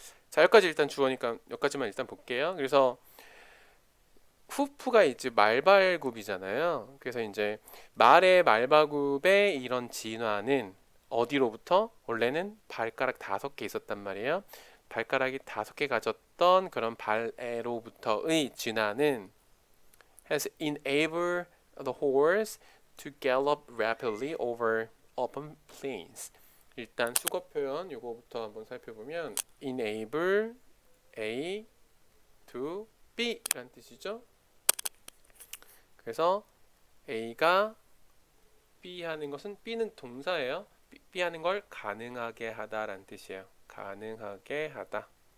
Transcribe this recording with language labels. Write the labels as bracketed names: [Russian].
[Korean] 자 여기까지 일단 주어니까 여기까지만 일단 볼게요. 그래서 후프가 이제 말발굽이잖아요. 그래서 이제 말의 말발굽의 이런 진화는 어디로부터? 원래는 발가락 5개 있었단 말이에요. 발가락이 5개 가졌던 그런 발에로부터의 진화는 [English] has enabled the horse to gallop rapidly over open plains. [Korean] 일단 수거 표현 요거부터 한번 살펴보면 enable A to B 라는 뜻이죠. 그래서 A가 B 하는 것은 B는 동사예요. B 하는 걸 가능하게 하다라는 뜻이에요. 가능하게 하다.